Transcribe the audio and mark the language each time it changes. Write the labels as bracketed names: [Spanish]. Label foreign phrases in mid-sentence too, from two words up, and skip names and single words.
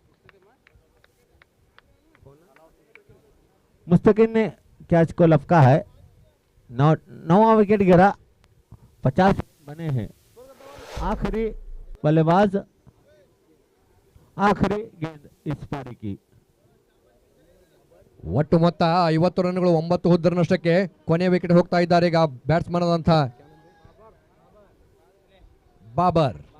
[Hindi] मुस्तकिन ने कैच को लपका है। 9वां विकेट गिरा, 50 बने हैं। आखिरी बल्लेबाज, आखिरी गेंद इस पारी की। [Kannada] ಒಟ್ಟು ಮೊತ್ತ 50 ರನ್ಗಳು 9 ಹುದ್ದರ ನಷ್ಟಕ್ಕೆ ಕೊನೆಯ ವಿಕೆಟ್ ಹೋಗ್ತಾ ಇದ್ದಾರೆ ಈಗ ಬ್ಯಾಟ್ಸ್ಮನ್ ಆದಂತ ಬಾಬರ್.